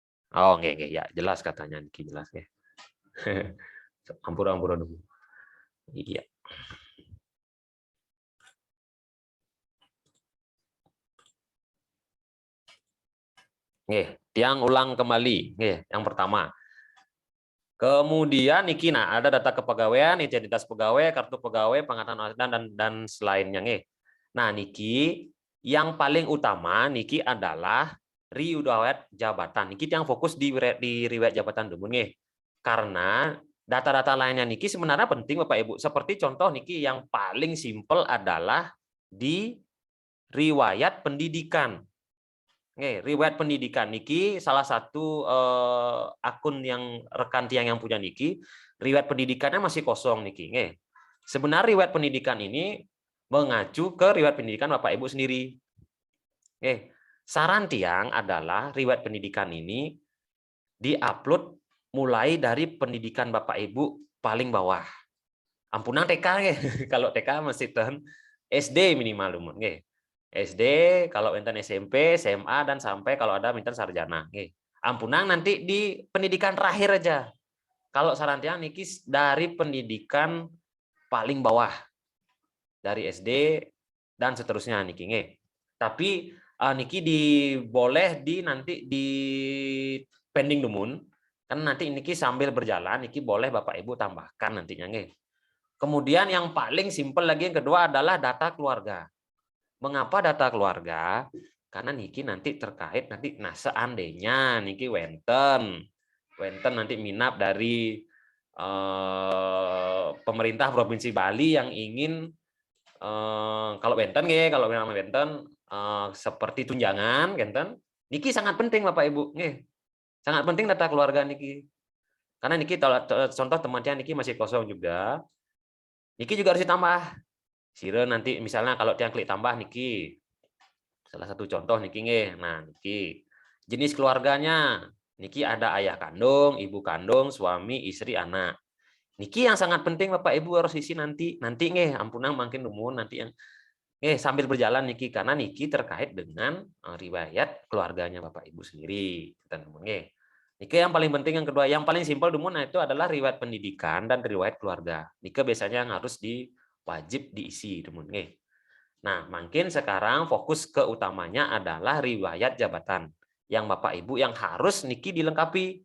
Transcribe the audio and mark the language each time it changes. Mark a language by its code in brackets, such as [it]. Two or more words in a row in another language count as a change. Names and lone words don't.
[id] Oh, nggih, ya jelas katanya niki jelas nggih. Ampura-ampura dulu. Iya. Nggih, tiang ulang kembali. Nggih, yang pertama. Kemudian niki nah ada data kepegawaian, identitas pegawai, kartu pegawai, pengangkatan dan selainnya nggih. Nah, niki yang paling utama niki adalah riwayat jabatan. Niki yang fokus di riwayat jabatan dulu nggih. Karena data-data lainnya niki sebenarnya penting Bapak Ibu. Seperti contoh niki yang paling simpel adalah di riwayat pendidikan. Oke, riwayat pendidikan niki salah satu akun yang rekan tiang yang punya niki, riwayat pendidikannya masih kosong niki. Nggih. Sebenarnya riwayat pendidikan ini mengacu ke riwayat pendidikan Bapak Ibu sendiri. Saran tiang adalah riwayat pendidikan ini diupload mulai dari pendidikan Bapak Ibu paling bawah. Ampunan TK nggih. Kalau TK masih ten SD minimal nggih. SD, kalau enten SMP, SMA, dan sampai kalau ada minta sarjana. Ampunang nanti di pendidikan terakhir aja. Kalau saran tiang niki dari pendidikan paling bawah, dari SD dan seterusnya niki. Tapi niki boleh nanti di pending dumun, kan nanti niki sambil berjalan niki boleh Bapak Ibu tambahkan nantinya. Kemudian yang paling simpel lagi yang kedua adalah data keluarga. Mengapa data keluarga? Karena niki nanti terkait nanti seandainya niki wenten nanti minap dari pemerintah Provinsi Bali yang ingin kalau wenten kalau memang wenten seperti tunjangan wenten niki sangat penting Bapak Ibu sangat penting data keluarga niki. Karena niki contoh temannya niki masih kosong juga. Niki juga harus ditambah. Sire nanti misalnya kalau tiang klik tambah niki salah satu contoh niki nggih. Nah, niki jenis keluarganya niki ada ayah kandung, ibu kandung, suami, istri, anak. Niki yang sangat penting Bapak Ibu harus isi nanti nggih, ampunang makin umur nanti yang sambil berjalan niki karena niki terkait dengan riwayat keluarganya Bapak Ibu sendiri. Nggih. Niki yang paling penting yang kedua, yang paling simpel dumun itu adalah riwayat pendidikan dan riwayat keluarga. Niki biasanya yang harus wajib diisi dumun nggih. Nah, mungkin sekarang fokus ke utamanya adalah riwayat jabatan yang Bapak Ibu yang harus niki dilengkapi.